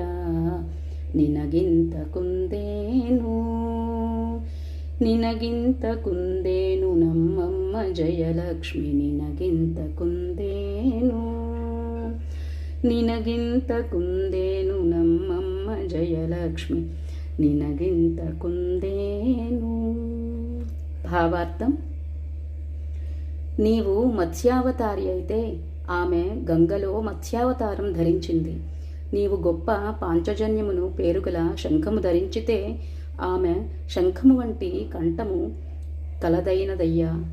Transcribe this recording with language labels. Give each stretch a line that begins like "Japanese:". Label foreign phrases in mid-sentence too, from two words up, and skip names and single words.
Kannada: ನಿನಗಿಂತ ಕುಂದೇನು ನಿನಗಿಂತ ಕುಂದೇನು ನಮ್ಮಮ್ಮ ಜಯಲಕ್ಷ್ಮಿ. ನಿನಗಿಂತ ಕುಂದೇನು ನಿನಗಿಂತ ಕುಂದೇನು ನಮ್ಮಮ್ಮ ಜಯಲಕ್ಷ್ಮಿ. ನಿನಗಿಂತ ಕುಂದೇನು.
Telugu: భావార్థం: నీవు మత్స్యావతారి అయితే ఆమె గంగలో మత్స్యావతారం ధరించింది. నీవు గొప్ప పాంచజన్యమును పేరుగల శంఖము ధరించితే ఆమె శంఖము వంటి కంఠము కలదైనదయ్యా.